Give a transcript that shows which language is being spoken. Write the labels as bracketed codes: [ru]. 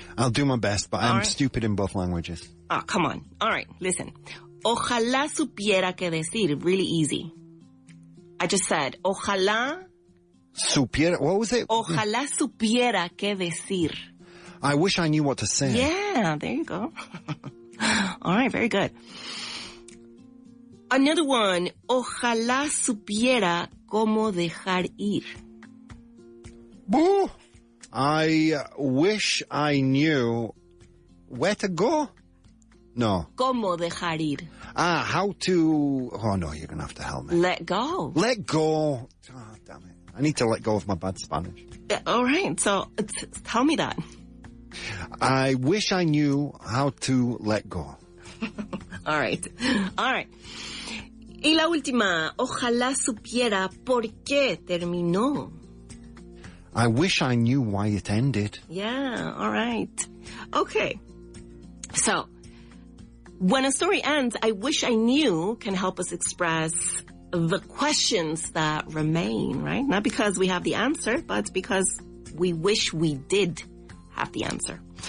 [en] I'll do my best, but I'm stupid in both languages. Oh, come on. All right, listen. [es] Ojalá supiera qué decir. [en] Really easy. I just said, ojalá... Supiera, what was it? [es] Ojalá supiera qué decir. [en] I wish I knew what to say. Yeah, there you go. All right, very good. Another one, [es] ojalá supiera cómo dejar ir. [en] Boo! I wish I knew where to go. No. [es] Cómo dejar ir. [en] How to... Oh, no, you're going to have to help me. Let go. Let go. Oh, damn it. I need to let go of my bad Spanish. All right, so tell me that. I wish I knew how to let go. All right. [es] Y la última, ojalá supiera por qué terminó. [en] I wish I knew why it ended. Yeah, all right. Okay. So, when a story ends, I wish I knew can help us express the questions that remain, right? Not because we have the answer, but because we wish we did have the answer.